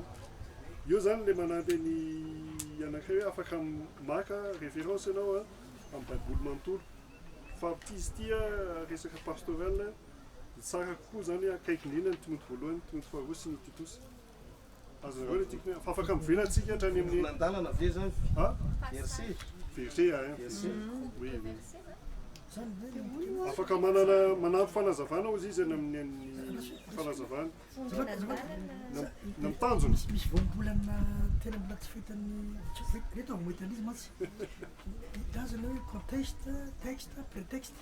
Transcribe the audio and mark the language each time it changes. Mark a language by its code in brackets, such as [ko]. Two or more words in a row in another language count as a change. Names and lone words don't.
[mg] Io zany le manampy ny anankiray hoe afaka maka référence ianao amin'ny baiboly manontolo. Fa izy ity resaka pastoral tsara kokoa zany akaiky indrindra ny Timoty voalohany, Timoty faharoa sy ny Titus. Azonareo le tiako fa afaka mivelantsika hatrany amin'ny nandalana ve zany? Verset. [fr] Verset, oui, oui. [mg] Afaka manampy fanazavana ozy izy amin'ny fanazavana. Namtanjona. Misy voambolana tena mbola tsy fitan'ny reto ao mahita an'izy matsy. Tazana hoe [fr] contexte, texte, prétexte.